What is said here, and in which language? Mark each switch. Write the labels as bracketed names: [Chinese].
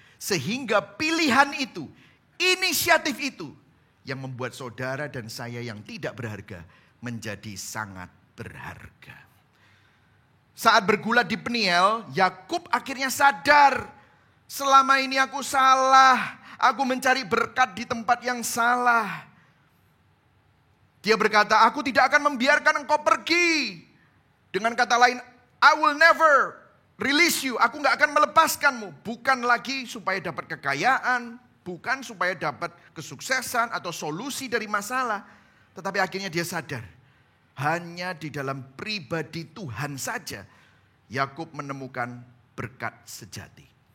[Indonesian] Sehingga pilihan itu, inisiatif itu yang membuat saudara dan saya yang tidak berharga menjadi sangat berharga. Saat bergulat di Peniel, Yakub akhirnya sadar, selama ini aku salah. Aku mencari berkat di tempat yang salah. Dia berkata, aku tidak akan membiarkan engkau pergi. Dengan kata lain, [English] I will never release you. [Indonesian] Aku gak akan melepaskanmu. Bukan lagi supaya dapat kekayaan. Bukan supaya dapat kesuksesan atau solusi dari masalah. Tetapi akhirnya dia sadar. Hanya di dalam pribadi Tuhan saja Yakub menemukan berkat sejati.